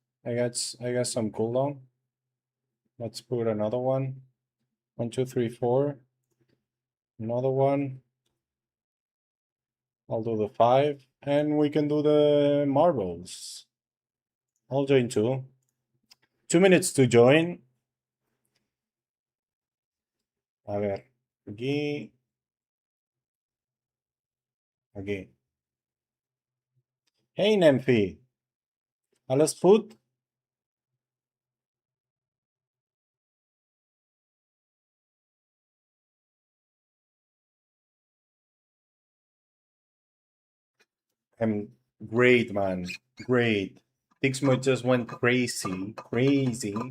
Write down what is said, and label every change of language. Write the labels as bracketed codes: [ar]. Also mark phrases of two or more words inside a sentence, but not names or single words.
[en] I got some cooldown. Let's put another one. 1, 2, 3, 4. Another one. I'll do the 5. And we can do the marbles. I'll join too. 2 minutes to join. [es] A ver. Aquí. Aquí. [en] Hey, Nemfi. [nl] Alles goed? [en] I'm great, man. Great. Tixmo just went crazy. Crazy.